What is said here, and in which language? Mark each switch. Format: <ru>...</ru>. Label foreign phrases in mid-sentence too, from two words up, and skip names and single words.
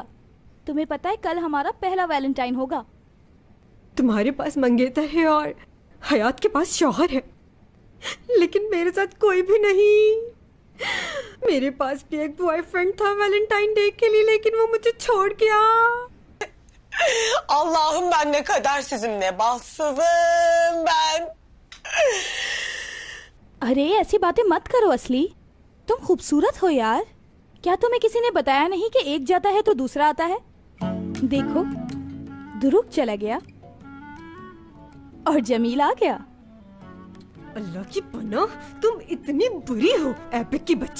<hi>तुम्हें पता है कल हमारा पहला वैलेंटाइन होगा। तुम्हारे पास मंगेतर है और हयात के पास शौहर है, लेकिन मेरे साथ कोई भी नहीं। मेरे पास भी एक बॉयफ्रेंड था वैलेंटाइन डे के लिए, लेकिन वो मुझे छोड़ गया।</hi> <tr>Allah'ım ben ne kadar sizinle bahtsızım ben.</tr> <hi>अरे ऐसी बातें मत करो असली, तुम खूबसूरत हो यार। क्या तुम्हें किसी ने बताया नहीं कि एक जाता है तो दूसरा आता है? देखो, ध्रुव चला गया और जमील आ गया। अल्लाह की पनाह, तुम इतनी बुरी हो एपिक की बच्ची।</hi>